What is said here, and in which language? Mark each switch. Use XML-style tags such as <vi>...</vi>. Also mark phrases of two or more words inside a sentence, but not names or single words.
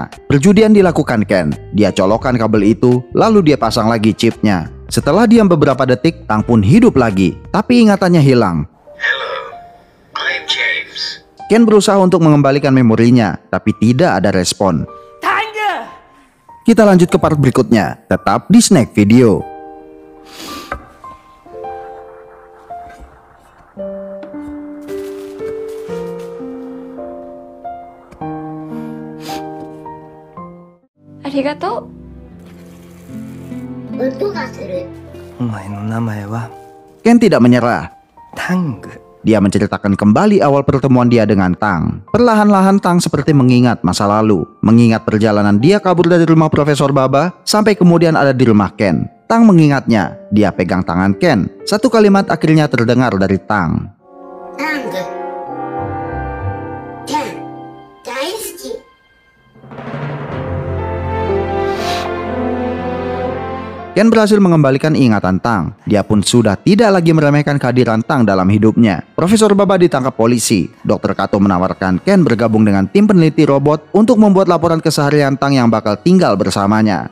<id>Perjudian dilakukan Ken. Dia colokkan kabel itu, lalu dia pasang lagi chipnya. Setelah diam beberapa detik, Tang pun hidup lagi, tapi ingatannya hilang.</id> <en>I'm James.</en> <id>Ken berusaha untuk mengembalikan memorinya, tapi tidak ada respon. Kita lanjut ke part berikutnya, tetap di Snack Video.</id> <ja>Arigatou. 音がする。お前の名前は</ja> <id>Ken tidak menyerah.</id> <ja>タング。</ja> <id>Dia menceritakan kembali awal pertemuan dia dengan Tang. Perlahan-lahan Tang seperti mengingat masa lalu. Mengingat perjalanan dia kabur dari rumah Profesor Baba sampai kemudian ada di rumah Ken. Tang mengingatnya. Dia pegang tangan Ken. Satu kalimat akhirnya terdengar dari Tang.</id> <ja>タング。ケン。大好き。</ja> <id>Ken berhasil mengembalikan ingatan Tang. Dia pun sudah tidak lagi meremehkan kehadiran Tang dalam hidupnya. Profesor Baba ditangkap polisi. Dr. Kato menawarkan Ken bergabung dengan tim peneliti robot untuk membuat laporan keseharian Tang yang bakal tinggal bersamanya.</id>